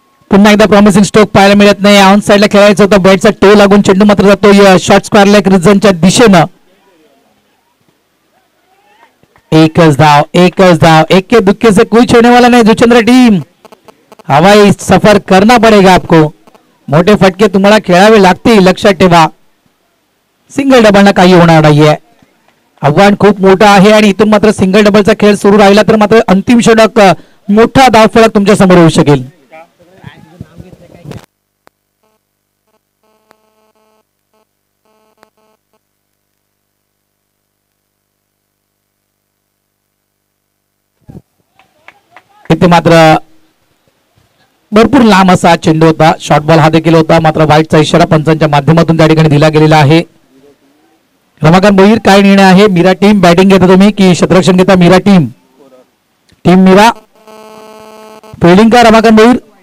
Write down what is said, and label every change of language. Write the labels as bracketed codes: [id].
[mr] पुन्हा एकदा promising stroke पाहायला मिळत नाही. ऑन साइडला खेळायचं होतं. बॅटचा टो लागून चेंडू मात्र जातो शॉर्ट स्क्वेअर लेग रिजनच्या दिशेनं. एकच धाव. [hi] एक्के दुक्के से कोई छोड़ने वाला नहीं. जुचंद्र टीम हवाई सफर करना पडेगा आपको. [mr] मोठे फटके तुम्हाला खेळावे लागतील. लक्षात ठेवा. सिंगल डबलना काही होणार नाहीये. आव्हान खूप मोठं आहे आणि इथून मात्र सिंगल डबलचा खेळ सुरू राहिला तर मात्र अंतिम षटक मोठा धावफलक तुमच्या समोर होऊ शकेल. इथे मात्र भरपूर लांब असा चेंडू होता. शॉर्ट बॉल हा देखील होता. मात्र वाईटचा इशारा पंचांच्या माध्यमातून त्या ठिकाणी दिला गेलेला आहे. रमाकांत भोईर काय निर्णय आहे? मीरा टीम बॅटिंग घेता तुम्ही की क्षेत्ररक्षण घेता? Mira team. Team Mira fielding का रमाकांत भोईर?